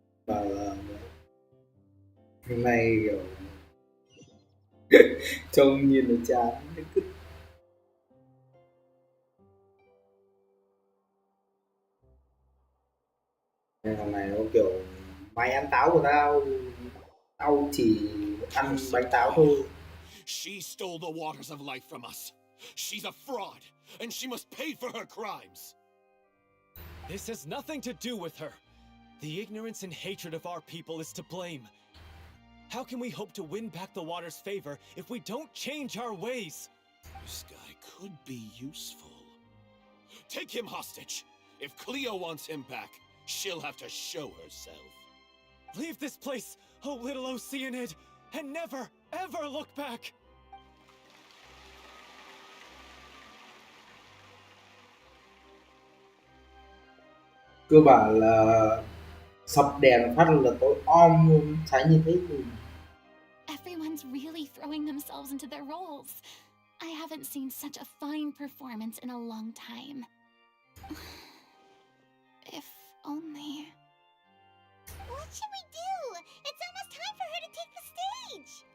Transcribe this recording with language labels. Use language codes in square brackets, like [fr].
[vi] và là hôm nay kiểu trông nhìn nó chán. Nên thằng này nó kiểu mày ăn táo của tao, tao chỉ ăn bánh táo thôi. [en] She stole the waters of life from us. She's a fraud, and she must pay for her crimes. This has nothing to do with her. The ignorance and hatred of our people is to blame. How can we hope to win back the water's favor if we don't change our ways? This guy could be useful. Take him hostage. If Cleo wants him back, she'll have to show herself. Leave this place, oh little Oceanid, and never, ever look back! [vi] Cơ bản là sập đèn phát là tối om luôn, cháy như thế thì [en] Everyone's really throwing themselves into their roles. I haven't seen such a fine performance in a long time. If only. What should we do? It's almost time for her to take the stage!